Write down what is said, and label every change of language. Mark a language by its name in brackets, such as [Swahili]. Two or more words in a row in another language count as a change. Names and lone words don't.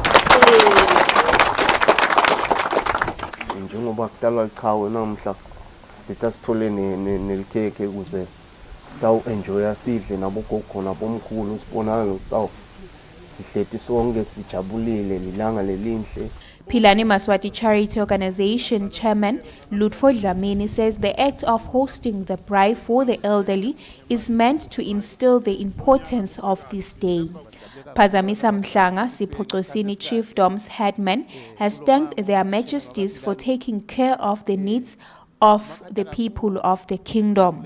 [Swati] njengoba kutalwa ichawe namhla sithole nelikhekhe ukuze enjoy sidle nabogogo nabomkhulu sibonana ukuthi sihleti sonke sijabulile lilanga lelinhle. [English] Philani Maswati Charity Organization Chairman Lutfo Dlamini says the act of hosting the braai for the elderly is meant to instill the importance of this day. Phazamisa Mhlanga, Sipoqosini Chief Dom's headman, has thanked their majesties for taking care of the needs of the people of the kingdom.